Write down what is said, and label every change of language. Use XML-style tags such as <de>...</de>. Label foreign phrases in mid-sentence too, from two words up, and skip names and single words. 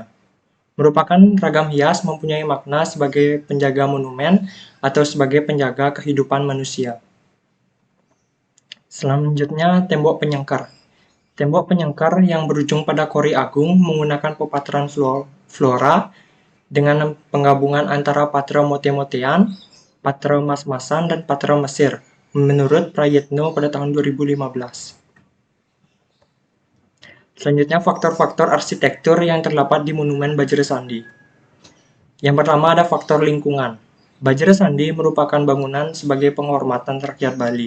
<id>Merupakan ragam hias mempunyai makna sebagai penjaga monumen atau sebagai penjaga kehidupan manusia. Selanjutnya, tembok penyangkar. Tembok penyangkar yang berujung pada kori agung menggunakan pepataran flora dengan penggabungan antara patra mote-motean, patra mas-masan, dan patra Mesir, menurut Prayitno pada tahun 2015. Selanjutnya, faktor-faktor arsitektur yang terdapat di Monumen Bajra-Sandi. Yang pertama ada faktor lingkungan. Bajra-Sandi merupakan bangunan sebagai penghormatan rakyat Bali.</id>